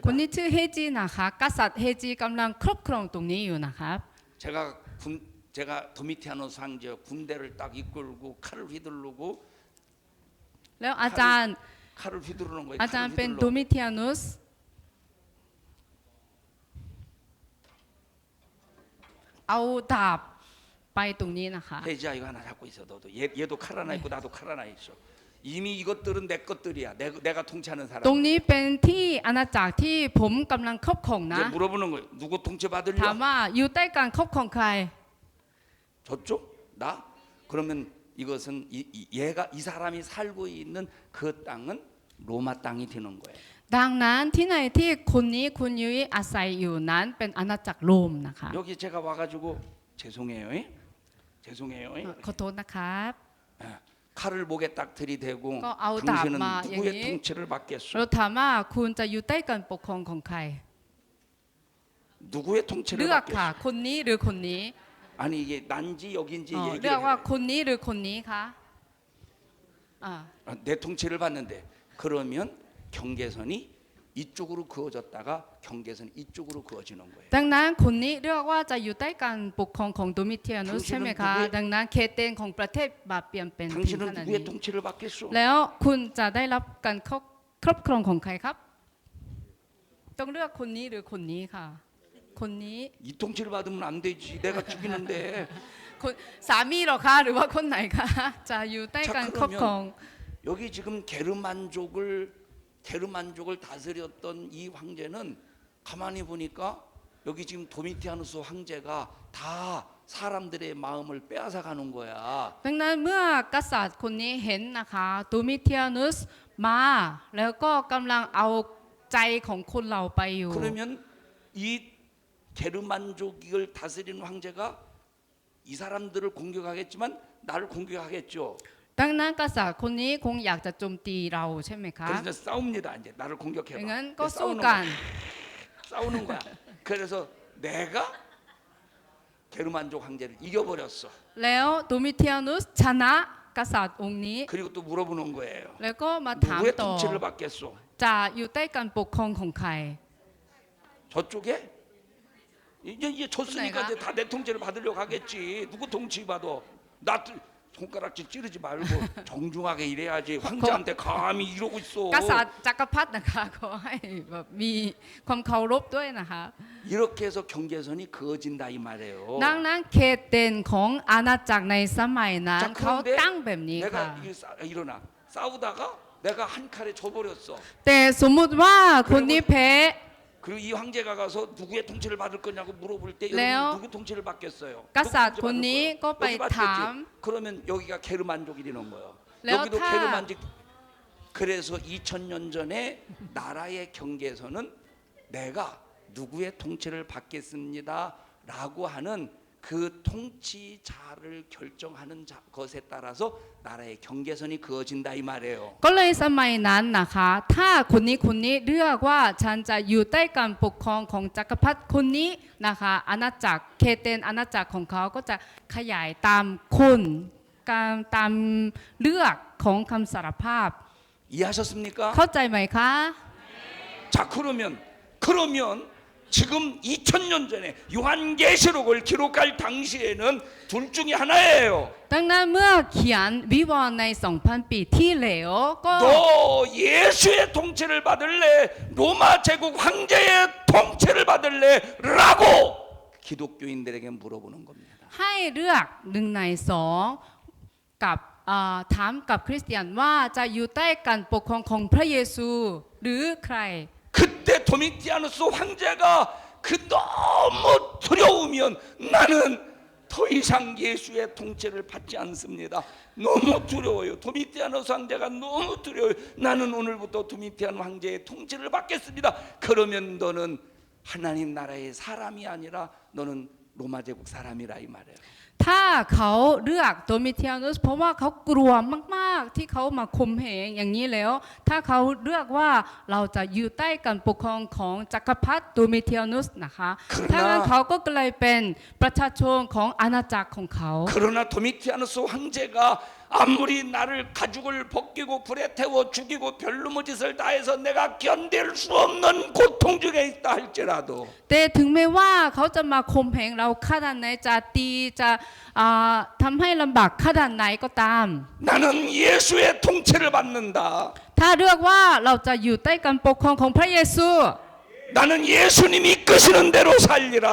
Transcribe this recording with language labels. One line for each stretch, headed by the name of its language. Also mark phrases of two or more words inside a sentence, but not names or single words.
Thai: คนนี้ชื่อเฮจินะคะกษัตริย์เฮจิกำลังครอบครองตรงนี้อยู่นะครับ
Korean: 제가 도미티아노스 황제 군대를 딱 이끌고 칼을 휘두르고
Thai: แล้วอาจารย์
Korean: 칼을 휘두르는 거예요.
Thai: อาจารย์
Korean: 칼을
Thai: เป็น
Korean: 휘둘러.
Thai: โดมิเทียนุสเอาดาบไปตรงนี้นะคะ
Korean: 해지야 이거 하나 잡고 있어. 너도 얘도 칼 하나 있고 나도 칼 하나 있어. 이미 이것들은 내 것들이야. 내가 통치하는 사람.
Thai: ตรงนี้เป็นที่อาณาจักรที่ผมกำลังครอบครองนะ
Korean: 이제 물어보는 거예요. 누구
Thai: ถาม
Korean: 통치받으려?
Thai: ว่าอยู่ใต้การครอบครองใคร
Korean: 저쪽? 나? 그러면 이것은 얘가 이 사람이 살고 있는 그 땅은 로마 땅이 되는 거예요.
Thai: ดังนั้นที่ไหนที่คนนี้คุณยุ้ยอาศัยอยู่นั้นเป็นอาณาจักรโรมนะคะ
Korean: 여기 제가 와가지고 죄송해요. 죄송해요.
Thai: ขอโทษนะครับ
Korean: 칼을 목에 딱 들이대고 그 아우 당신은 다마, 누구의 얘기. 통치를 받겠소?
Thai: เราถามว่าคุณจะอยู่ใต้การปกครองของใคร
Korean: 누구의 통치를
Thai: เลือกค่ะ
Korean: 받겠소?
Thai: คนนี้หรือคนนี้
Korean: 아니 이게 난지 여긴지
Thai: อ๋อ
Korean: 얘기를
Thai: เลือกว่า
Korean: 해요.
Thai: คนนี้หรือคนนี้คะอ่า
Korean: 내 통치를 받는데 그러면 경계선이 이쪽으로 그어졌다가 경계선이 이쪽으로 그어지는 거예요.
Thai: ดังนั้นคนนี้เรียกว่าจะอยู่ใต้การปกครองของโดมิเทียนุสใช่ไหมคะ ดังนั้นเขตแดนของประเทศบาเปลี่ยนเป็นถึงข
Korean: 당신은 นาด 누구의
Thai: นี้
Korean: 통치를 받겠소?
Thai: แล้วคุณจะได้รับการครอบครองของใครครับ ต้องเลือกคนนี้หรือคนนี้ค่ะ คนนี้
Korean: 이 통치를 받으면 안 되지. 내가 죽이는데.
Thai: คนสามีเหรอคะ หรือว่าคนไหนคะ จะอยู่ใต้การครอบครอง
Korean: 여기 지금 게르만족을 다스렸던 이 황제는 가만히 보니까 여기 지금 도미티아누스 황제가 다 사람들의 마음을 빼앗아 가는 거야.
Thai: ดังนั้นเมื่อกษัตริย์คนนี้เห็นนะคะโดมิเทียนุสมาแล้วก็กำลังเอาใจของคนเราไปอยู่
Korean: 그러면 이 게르만족을 다스리는 황제가 이 사람들을 공격하겠지만 나를 공격하겠죠.
Thai: ดังนั้นกษัตริย์คนนี้คงอยากจะโจมตีเราใช่ไหมคะ
Korean: 그래서 싸웁니다. 이제 나를
Thai: ดัง
Korean: 공격해봐.
Thai: นั้นก็สู้กัน
Korean: 싸우는 거야. 그래서 내가 게르만족 황제를 이겨버렸어.
Thai: แล้วโดมิเทียนุสชนะกษัตริย์องค์นี้
Korean: 그리고 또 물어보는 거예요.
Thai: แล้วก็มาถาม
Korean: 누구의
Thai: ต่อ
Korean: 통치를 받겠소?
Thai: จะอยู่ใต้การปกครองของใคร
Korean: 저쪽에? 이제 졌으니까 내가? 이제 다 내 통치를 받으려고 하겠지. 누구 통치 받아? 나 손가락질 찌르지 말고 정중하게 일해야지. 황제한테 감히 이러고 있어.
Thai: กษัตริย์จักรพรรดินะคะขอให้แบบมีความเคารพด้วยนะคะ
Korean: 이렇게 해서 경계선이 그어진다 이 말이에요.
Thai: ดังนั้นเขตเด่นของอาณาจักรในสมัยนั้น
Korean: 자,
Thai: เขา
Korean: 그런데
Thai: ตั้งแบบนี้ค่ะ
Korean: 내가 일어나 싸우다가 내가 한 칼에 져버렸어.
Thai: แต่สมมุติว่าคนนี้แพ้
Korean: 그리고 이 황제가 가서 누구의 통치를 받을 거냐고 물어볼 때 레오. 여러분 누구 통치를 받겠어요? 가사 누구 통치 받을 본이 거예요? 거 빨리 여기 받겠지. 담. 그러면 여기가 게르만족이 되는 거예요. 레오 여기도 타. 게르만족. 그래서 2000년 전에 나라의 경계에서는 내가 누구의 통치를 받겠습니다라고 하는 그 통치자를 결정하는 것에 따라서 나라의 경계선이 그어진다 이 말이에요.
Thai: ก็เลยสมัยนั้นนะคะถ้าคนนี้เลือกว่าฉันจะอยู่ใต้การปกครองของจักรพรรดิคนนี้นะคะอาณาจักรเขตเดนอาณาจักรของเขาก็จะขยายตามคนการตามเลือกของคำสารภาพ
Korean: 이해하셨습니까?
Thai: เข้าใจไหมคะ
Korean: 자 그러면 지금 2000년 전에 요한계시록을 기록할 당시에는 둘 중에 하나예요.
Thai: ดังนั้นเมื่อเขียนวิวรณ์ใน 2,000 ปีที่แล้วก็
Korean: 너 예수의 통치를 받을래? 로마 제국 황제의 통치를 받을래? 라고 기독교인들에게 물어보는 겁니다.
Thai: ให้เลือกหนึ่งในสองกับถามกับคริสเตียนว่าจะอยู่ใต้การปกครองของพระเยซูหรือใคร
Korean: 그때 도미티아누스 황제가 그 너무 두려우면 나는 더 이상 예수의 통치를 받지 않습니다. 너무 두려워요. 도미티아누스 황제가 너무 두려워요. 나는 오늘부터 도미티안 황제의 통치를 받겠습니다. 그러면 너는 하나님 나라의 사람이 아니라 너는 로마 제국 사람이라 이 말이에요.
Thai: ถ้าเขาเลือกโดมิเทียนุสเพราะว่าเขากลัวมากๆที่เขามาข่มเหงอย่างนี้แล้ว ถ้าเขาเลือกว่าเราจะอยู่ใต้การปกครองของจักรพรรดิโดมิเทียนุสนะคะถ้างั้นเขาก็กลายเป็นประชาชนของอาณาจักรของเขา
Korean: 그러나 도미티아누스 황제가 아무리 나를 가죽을 벗기고 불에 태워 죽이고 별놈의 짓을 다해서 내가 견딜 수 없는 고통 중에 있다 할지라도
Thai: แต่ถึงแม้ว่าเขาจะมาข่มเหงเราขนาดไหนจะตีจะทำให้ลำบากขนาดไหนก็ตาม
Korean: 나는 예수의 통치를 받는다.
Thai: ถ้าเลือกว่าเราจะอยู่ใต้การปกครองของพระเยซู
Korean: 나는 예수님이 이끄시는 대로 살리라.